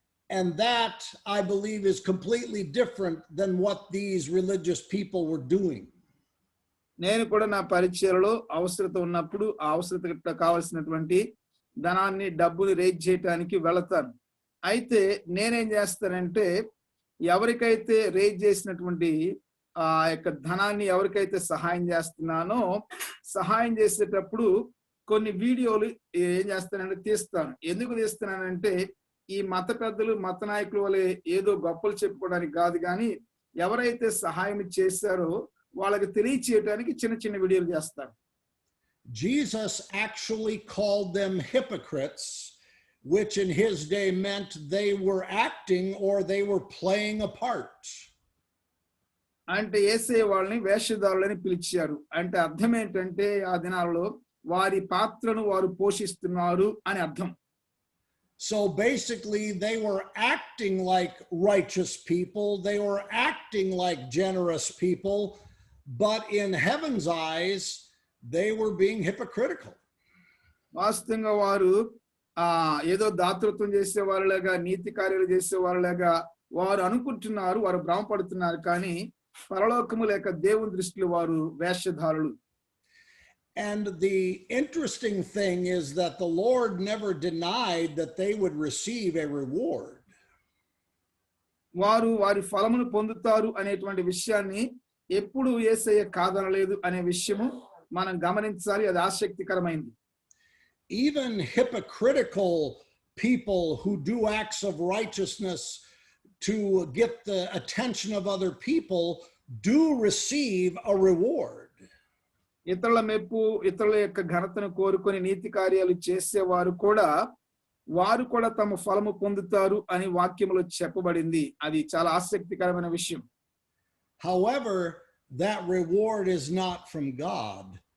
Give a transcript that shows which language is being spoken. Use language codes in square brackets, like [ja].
[en] And that, I believe, is completely different than what these religious people were doing. [te] నేను కూడా నా పరిచయలో అవసరత ఉన్నప్పుడు ఆ అవసరత కావాల్సినటువంటి ధనాన్ని డబ్బులు రేజ్ చేయడానికి వెళతాను. అయితే నేనేం చేస్తానంటే ఎవరికైతే రేజ్ చేసినటువంటి ఆ యొక్క ధనాన్ని ఎవరికైతే సహాయం చేస్తున్నానో సహాయం చేసేటప్పుడు కొన్ని వీడియోలు ఏం చేస్తానంటే తీస్తాను. ఎందుకు తీస్తున్నానంటే ఈ మత పెద్దలు మత నాయకుల వలె ఏదో గొప్పలు చెప్పుకోవడానికి కాదు, కానీ ఎవరైతే సహాయం చేశారో వాళ్ళకి తెలియచేయడానికి చిన్న చిన్న వీడియోలు చేస్తారు. [en] Jesus actually called them hypocrites, which in his day meant they were acting or they were playing a part. [te] అంటే యేసయ్య వాళ్ళని వేషధారులని పిలిచారు. అంటే అర్థం ఏంటంటే ఆ దినాలలో వారి పాత్రను వారు పోషిస్తున్నారు అని అర్థం. [en] So basically, they were acting like righteous people. They were acting like generous people. But in heaven's eyes, they were being hypocritical. [te] వాస్తవంగా వారు ఏదో దాతృత్వం చేసే వాళ్ళలాగా నీతి కార్యాలు చేసే వాళ్ళలాగా వారు అనుకుంటున్నారు, వారు భ్రమపడుతున్నారు. కానీ పరలోకము లేక దేవుని దృష్టిలో వారు వేషధారులు. [en] And the interesting thing is that the Lord never denied that they would receive a reward. [te] వారు వారి ఫలమును పొందుతారు అనేటువంటి విషయాన్ని ఎప్పుడు యేసయ్య కాదనలేదు అనే విషయము మనం గమనించాలి. అది ఆసక్తికరమైంది. [en] Even hypocritical people who do acts of righteousness to get the attention of other people do receive a reward. [te] ఇతరుల మెప్పు ఇతరుల యొక్క ఘనతను కోరుకొని నీతి కార్యాలు చేసేవారు కూడా వారు కూడా తమ ఫలము పొందుతారు అని వాక్యములో చెప్పబడింది. అది చాలా ఆసక్తికరమైన విషయం. [en] However, that reward is not from God.